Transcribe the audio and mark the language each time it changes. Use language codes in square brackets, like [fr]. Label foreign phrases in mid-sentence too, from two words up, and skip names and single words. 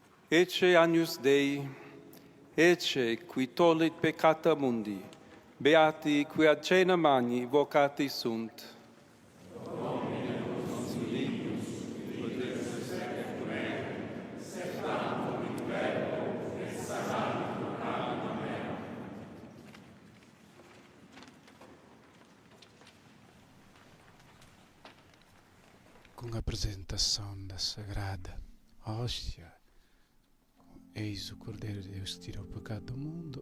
[la] Ecce Agnus Dei, ecce qui tollit peccata mundi, beati qui ad cena magni vocati sunt. [pt] Com a apresentação da Sagrada Hóstia, eis o Cordeiro de Deus que tira o pecado do mundo.